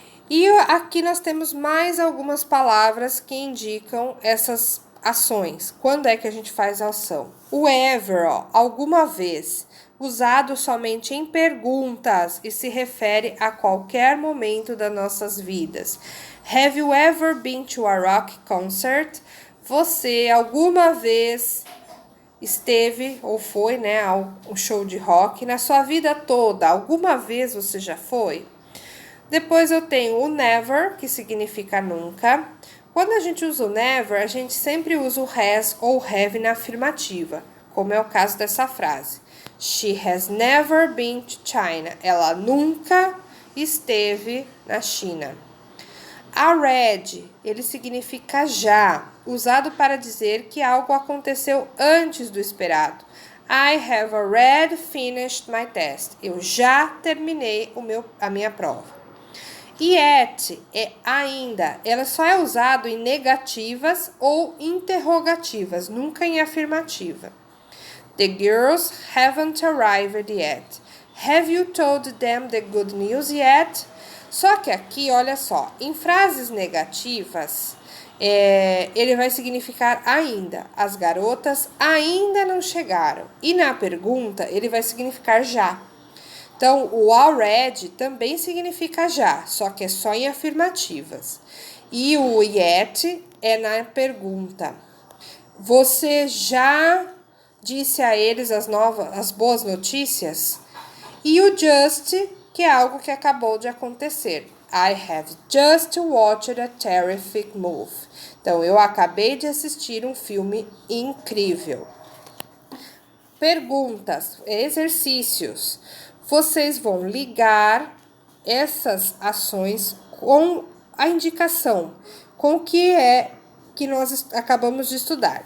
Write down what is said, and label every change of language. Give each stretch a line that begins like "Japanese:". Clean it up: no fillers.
Portuguese: E aqui nós temos mais algumas palavras que indicam essas ações. Quando é que a gente faz a ação? O ever, ó, alguma vez, usado somente em perguntas e se refere a qualquer momento das nossas vidas.
English: Have you ever been to a rock concert?
Portuguese: Você alguma vez esteve ou foi, né, ao show de rock na sua vida toda? Alguma vez você já foi? Depois eu tenho o never, que significa nunca. Quando a gente usa o never, a gente sempre usa o has ou have na afirmativa, como é o caso dessa frase.
English: She has never been to China.
Portuguese: Ela nunca esteve na China. Already, ele significa já, usado para dizer que algo aconteceu antes do esperado.
English: I have already finished my test.
Portuguese: Eu já terminei a minha prova. Yet é ainda. Ela só é usado em negativas ou interrogativas, nunca em afirmativa.
English: The girls haven't arrived yet. Have you told them the good news yet?
Portuguese: Só que aqui, olha só, em frases negativas, ele vai significar ainda. As garotas ainda não chegaram. E na pergunta, ele vai significar já. Então, o already também significa já, só que é só em afirmativas. E o yet é na pergunta. Você já disse a eles as boas notícias? E o just, que é algo que acabou de acontecer.
English: I have just watched a terrific movie.
Portuguese: Então, eu acabei de assistir um filme incrível. Perguntas, exercícios. Vocês vão ligar essas ações com a indicação, com o que é que nós acabamos de estudar.